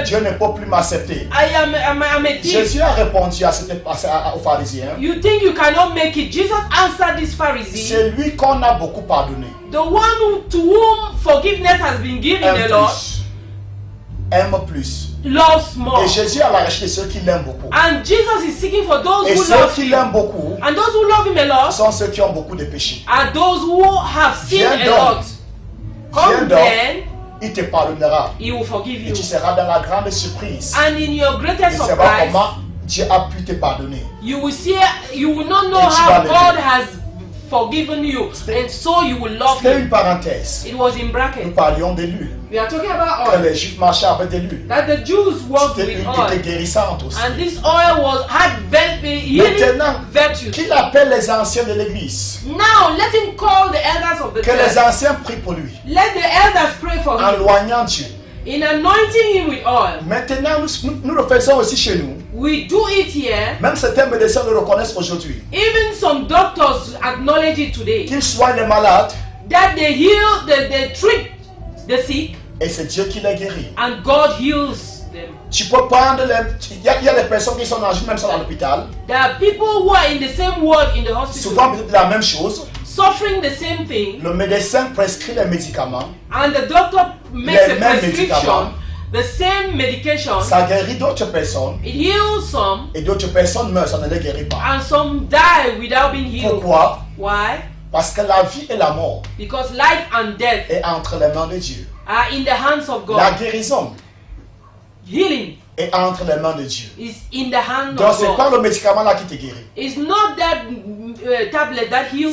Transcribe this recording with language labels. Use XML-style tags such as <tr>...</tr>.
<fr>Dieu ne peut plus m'accepter.</fr> <en>I'm a thief.</en> <fr>Jésus a répondu aux pharisiens.</fr> <en>You think you cannot make it? Jesus answered this Pharisee,</en> <fr>C'est lui qu'on a beaucoup pardonné.</fr> <en>the one to whom forgiveness has been given a</en> <fr>Aime</fr> <en>lot,</en> <fr>plus. Aime plus.</fr> <en>loves more.</en> <fr>Et Jésus a la recherche de ceux qui l'aiment beaucoup.</fr> <en>And Jesus is seeking for those</en> <fr>Et</fr> <en>who</en> <fr>ceux</fr> <en>love</en> <fr>qui</fr> <en>him.</en> <fr>l'aiment beaucoup</fr> <en>And those who love him a lot</en> <fr>sont ceux qui ont beaucoup de péchés.</fr> <en>are those who have sinned</en> <fr>Viens</fr> <en>a</en> <fr>donc.</fr> <en>lot. Come</en> <fr>Viens donc.</fr> <en>then,</en> <fr>Il te pardonnera.</fr> <en>he will forgive</en> <fr>Et</fr> <en>you.</en> <fr>tu seras dans la grande surprise.</fr> <en>And in your</en> <fr>Tu</fr> <en>greatest</en> <fr>sais pas</fr> <en>surprise,</en> <fr>comment Dieu a pu te pardonner.</fr> <en>you will not know</en> <fr>Et tu</fr> <en>how</en> <fr>vas l'aimer.</fr> <en>God has forgiven you, and so you will love</en> <fr>C'était une</fr> <en>him.</en> <fr>parenthèse.</fr> <en>It was in</en> <fr>Nous</fr> <en>brackets.</en> <fr>parlions de l'huile.</fr> <en>We are talking about</en> <fr>Que</fr> <en>oil.</en> <fr>les Juifs marchaient avec de l'huile.</fr> <en>That the Jews worked</en> <fr>C'était</fr> <en>with</en> <fr>une qui</fr> <en>oil.</en> <fr>était guérissante aussi.</fr> <en>And this oil had healing</en> <fr>Maintenant,</fr> <en>virtues.</en> <fr>qu'il appelle les anciens de l'église.</fr> <en>Now let him call the elders of the</en> <fr>Que les</fr> <en>church.</en> <fr>anciens prient pour lui.</fr> <en>Let the elders pray for</en> <fr>En</fr> <en>him.</en> <fr>loignant Dieu.</fr> <en>In anointing him with oil.</en> <fr>Maintenant, nous le faisons aussi chez nous.</fr> <en>We do it here.</en> <fr>Même certains médecins le reconnaissent aujourd'hui.</fr> <en>Even some doctors acknowledge it today.</en> <fr>Qu'ils soignent les malades.</fr> <en>That they heal, they treat the sick,</en> <fr>Et c'est Dieu qui les guérit.</fr> <en>and God heals them.</en> <fr>Tu peux prendre les... Il y a des personnes qui sont en même sont à l'hôpital.</fr> <en>There are people who are in the same ward in the hospital,</en> <fr>Souvent peut-être la même chose.</fr> <en>suffering the same thing,</en> <fr>Le médecin prescrit les médicaments.</fr> <en>and the doctor makes</en> <fr>Les</fr> <en>a</en> <fr>mêmes</fr> <en>prescription,</en> <fr>médicaments.</fr> <en>the same medication.</en> <fr>Ça guérit d'autres personnes.</fr> <en>It heals some,</en> <fr>Et d'autres personnes meurent, ça ne les guérit pas.</fr> <en>and some die without being healed.</en> <fr>Pourquoi?</fr> <en>Why?</en> <fr>Parce que la vie et la mort</fr> <en>Because life and death</en> <fr>est entre les mains de Dieu.</fr> <en>are in the hands of</en> <fr>La</fr> <en>God.</en> <fr>guérison</fr> <en>Healing</en> <fr>est entre les mains de Dieu.</fr> <en>is in the hand</en> <fr>Donc</fr> <en>of</en> <fr>c'est pas</fr> <en>God.</en> <fr>le médicament là qui te guérit.</fr> <en>It's not that tablet that heals</en>